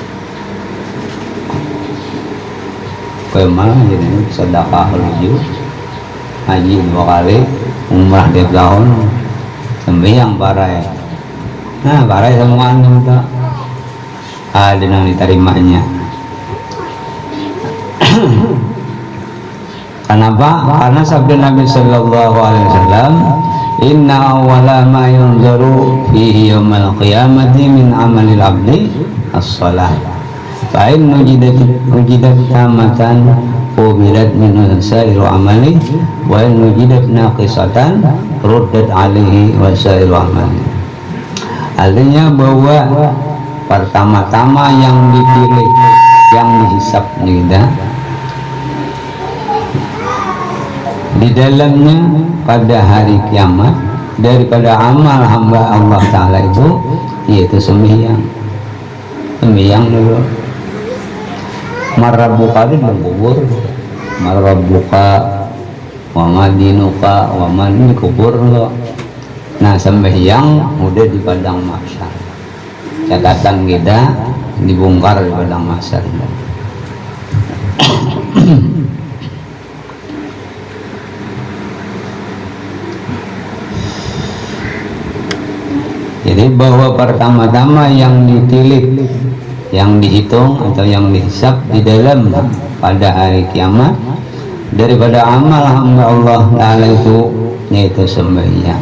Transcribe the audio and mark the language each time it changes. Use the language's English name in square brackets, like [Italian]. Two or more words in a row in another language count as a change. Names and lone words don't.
[Indonesian] Pemah jadi sedekah luju, haji 2 kali, umrah tiap tahun, sembahyang parai. Nah parai semua minta ada yang diterimanya. Kenapa? Karena sabda Nabi [Arabic] صلى الله عليه وسلم، إن أول ما ينظر فيه يوم القيامة من عمل العبد الصلاة. فإن وجدت تامة قبلت من سائر عمله وإن وجدت ناقصة ردت عليه وسائر عمله. [Indonesian] Artinya bahwa pertama-tama yang dipilih, yang dihisab kita di dalamnya pada hari kiamat daripada amal hamba Allah Ta'ala itu yaitu sembahyang. Sembahyang dulu. [Arabic] من ربك [Indonesian] itu kubur, [Arabic] من ربك وما دينك ومن [Indonesian] kubur lo. Nah sembahyang udah di padang mahsyar, catatan kita dibongkar di padang mahsyar. Jadi bahwa pertama-tama yang ditilik, yang dihitung atau yang dihisab di dalam pada hari kiamat daripada amal hamba Allah Ta'ala itu yaitu sembahyang.